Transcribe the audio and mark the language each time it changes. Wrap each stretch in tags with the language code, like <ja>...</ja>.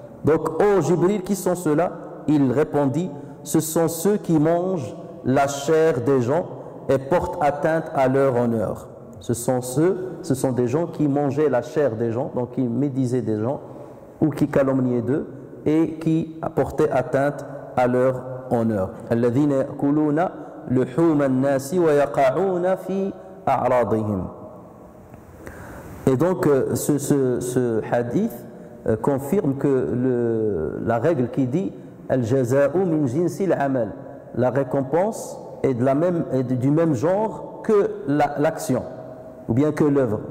<fr>Donc, oh Jibril, qui sont ceux-là? Il répondit, ce sont ceux qui mangent la chair des gens et portent atteinte à leur honneur. Ce sont des gens qui mangeaient la chair des gens, donc qui médisaient des gens ou qui calomniaient d'eux et qui portaient atteinte à leur honneur.</fr> <ar>الذين يأكلون لحوم الناس ويقعون في أعراضهم.</ar> <fr>Et donc ce hadith confirme que la règle qui dit</fr> <ar>al-jaza'u min jinsil amal,</ar> <fr>la récompense est du même genre que l'action ou bien que l'œuvre.</fr>